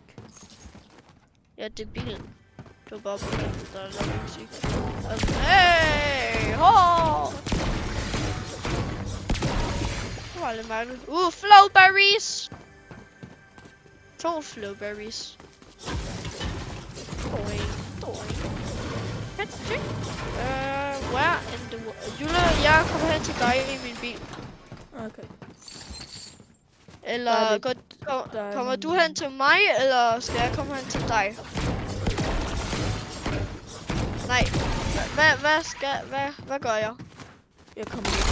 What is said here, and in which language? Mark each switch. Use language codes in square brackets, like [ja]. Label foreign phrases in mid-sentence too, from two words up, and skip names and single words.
[da] Ja, det er bilen. Det var bare bilen, der lavede musik. Hey! Ho! Det var lidt mærkeligt. [en] Flowberries! 2 flowberries. Where in the world? [da] Jule, jeg kommer hen til dig i min bil. Okay. Eller kommer du hen til mig, eller skal jeg komme hen til dig? Nej. Hvad gør jeg? Jeg kommer.